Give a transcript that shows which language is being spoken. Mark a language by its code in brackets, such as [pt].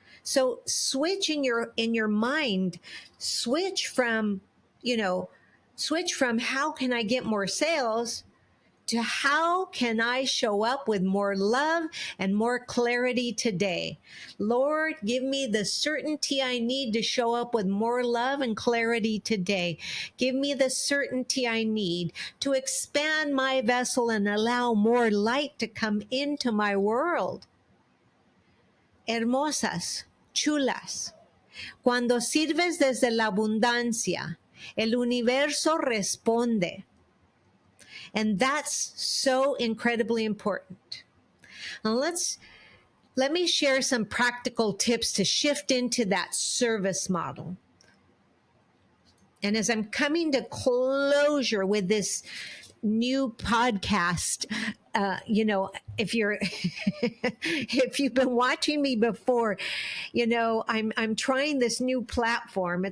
[en] So switch in your mind, switch from, switch from how can I get more sales to how can I show up with more love and more clarity today. Lord, give me the certainty I need to show up with more love and clarity today. Give me the certainty I need to expand my vessel and allow more light to come into my world. [es] Hermosas, chulas, cuando sirves desde la abundancia, el universo responde. [en] And that's so incredibly important. Now let me share some practical tips to shift into that service model. And as I'm coming to closure with this new podcast, if you're if you've been watching me before, I'm trying this new platform.